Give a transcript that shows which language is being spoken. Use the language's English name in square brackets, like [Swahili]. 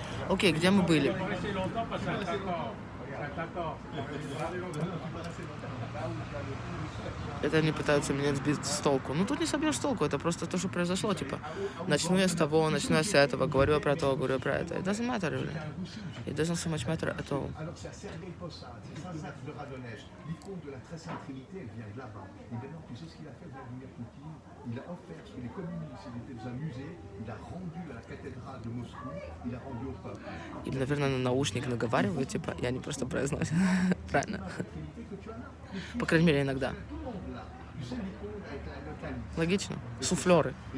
[Russian] Окей, где мы были? Это они пытаются меня сбить с толку. Ну, тут не собьешь с толку, это просто то, что произошло, типа. Начну я с того, начну я с этого, говорю я про то, говорю я про это. [English] It doesn't matter, really. It doesn't so much matter at all. [French] Alors c'est à Sergueï Posad, c'est Saint-Jacques de Radonège. L'icône de la très sainte Trinité, elle vient de là-bas. Et maintenant, tu sais ce qu'il a fait, Vladimir Poutine? Il a offert, parce que les communistes, ils étaient dans un musée, il a rendu à la cathédrale de Moscou, il a rendu au peuple. [Russian] Им, наверное, на наушник наговаривают, типа, и они просто произносят. Правильно? По крайней мере, иногда. Логично. Суфлеры.